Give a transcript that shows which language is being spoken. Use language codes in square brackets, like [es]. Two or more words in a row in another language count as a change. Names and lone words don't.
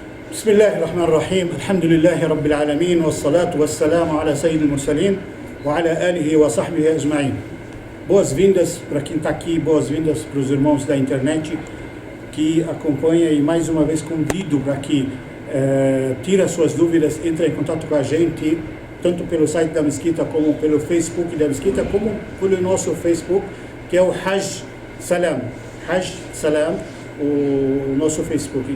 [ar] بسم الله الرحمن الرحيم الحمد لله رب العالمين والصلاة والسلام على سيد المرسلين وعلى آله وصحبه أجمعين. [pt] Boas-vindas para quem está aqui, boas-vindas para os irmãos da internet que acompanha, e mais uma vez convido para que tira suas dúvidas, entre em contato com a gente, tanto pelo site da Mesquita, como pelo Facebook da Mesquita, como pelo nosso Facebook, que é o Hajj Salam, o nosso Facebook.